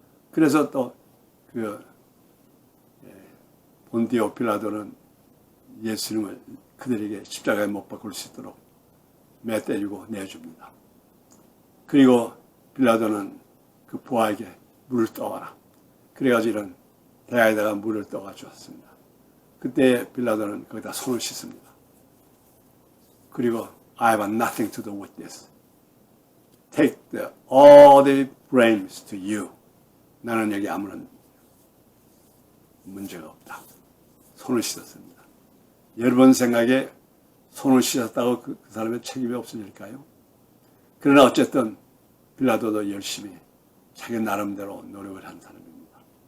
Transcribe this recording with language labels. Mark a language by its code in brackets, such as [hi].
[ko] 그래서 또 본디오 빌라도는 예수님을 그들에게 십자가에 못 박을 수 있도록 매 때리고 내줍니다. 그리고 빌라도는 그 부하에게 물을 떠와라. 그래가지고 이런 대야에다가 물을 떠가 주었습니다. 그때 빌라도는 거기다 손을 씻습니다. [en] 그리고 I have nothing to do with this. Take all the blames to you. [ko] 나는 여기 아무런 문제가 없다. 손을 씻었습니다. 여러분 생각에 손을 씻었다고 그 사람의 책임이 없으실까요? 그러나 어쨌든 빌라도도 열심히 자기 나름대로 노력을 한 사람입니다.